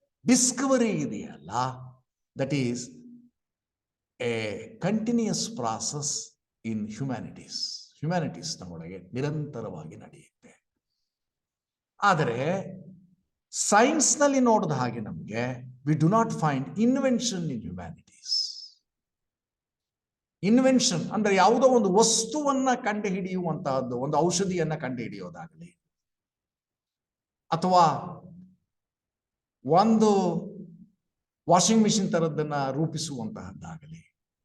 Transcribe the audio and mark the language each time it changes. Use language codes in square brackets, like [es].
[en] Discovery [kn] ಇದೆಯಲ್ಲ, [en] that is a continuous process in humanities. [kn] Humanities ನಮ್ಮೊಳಗೆ ನಿರಂತರವಾಗಿ ನಡೆಯುತ್ತೆ. ಆದರೆ ಸೈನ್ಸ್ ನಲ್ಲಿ ನೋಡಿದ ಹಾಗೆ ನಮಗೆ [en] we do not find invention in humanities. [kn] Invention ಅಂದ್ರೆ ಯಾವುದೋ ಒಂದು ವಸ್ತುವನ್ನ ಕಂಡು ಹಿಡಿಯುವಂತಹದ್ದು, ಒಂದು ಔಷಧಿಯನ್ನ ಕಂಡು ಹಿಡಿಯೋದಾಗಲಿ, ಅಥವಾ ಒಂದು ವಾಷಿಂಗ್ ಮಿಷಿನ್ ತರದ್ದನ್ನ ರೂಪಿಸುವಂತಹದ್ದಾಗಲಿ.